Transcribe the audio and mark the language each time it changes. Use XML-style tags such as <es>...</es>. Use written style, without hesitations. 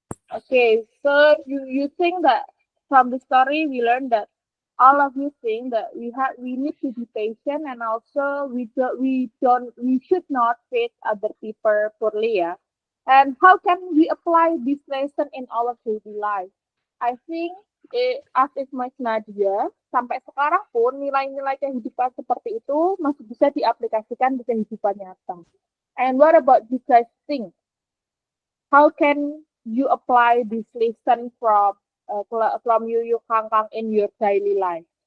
<en>Okay, so you think that from the story we learned that all of you think that we need to be patient and also we should not treat other people poorly, yeah. And how can we apply this lesson in our daily life? I think as if</en> <id>Mas Nadia sampai sekarang pun nilai-nilai kehidupan seperti itu masih bisa diaplikasikan di kehidupan nyata.</id> <en>And what about you guys think? How can you apply this lesson from Yuyu Kangkang in your daily life?</en>